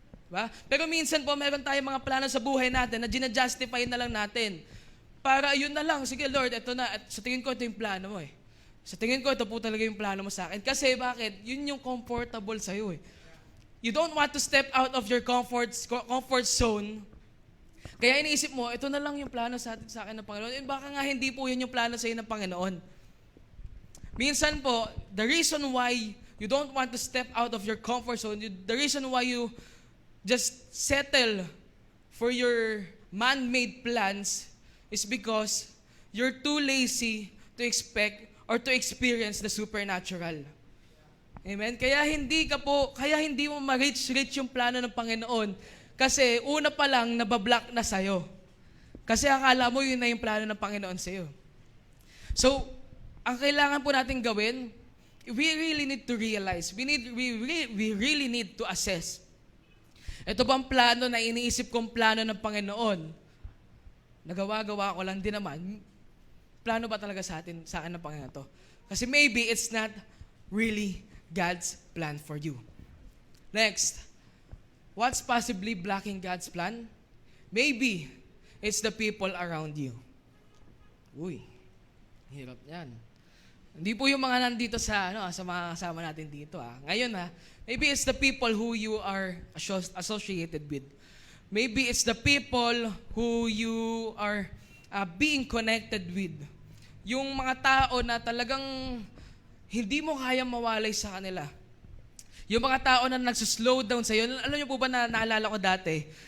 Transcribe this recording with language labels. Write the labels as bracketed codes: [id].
[tl] Diba? Pero minsan po, meron tayong mga plano sa buhay natin na ginajustify na lang natin. Para yun na lang, sige Lord, ito na. At sa tingin ko, ito yung plano mo eh. Sa tingin ko, ito po talaga yung plano mo sa akin. Kasi bakit? Yun yung comfortable sa'yo eh. [en] You don't want to step out of your comfort zone. [tl] Kaya iniisip mo, ito na lang yung plano sa akin ng Panginoon. And baka nga hindi po yun yung plano sa iyo ng Panginoon. [en] Minsan po, the reason why you don't want to step out of your comfort zone, the reason why you just settle for your man-made plans is because you're too lazy to expect or to experience the supernatural. [tl] Amen? Kaya hindi mo ma-reach yung plano ng Panginoon kasi una pa lang nabablock na sa'yo. Kasi akala mo yun na yung plano ng Panginoon sa'yo. So, ang kailangan po natin gawin, [en] we really need to realize, we really need to assess. [tl] Ito bang plano na iniisip kong plano ng Panginoon? nagawa-gawa ko lang din naman, plano ba talaga sa akin ng Panginoon to? [en] Kasi maybe it's not really God's plan for you. Next, what's possibly blocking God's plan? Maybe it's the people around you. [tl] Uy, hirap yan. Hindi po yung mga nandito sa mga kasama natin dito. [en] Ngayon maybe it's the people who you are associated with. Maybe it's the people who you are being connected with. [tl] Yung mga tao na talagang hindi mo kayang mawalay sa kanila. Yung mga tao na nagsuslow down sa'yo. Alam niyo po ba na naalala ko dati?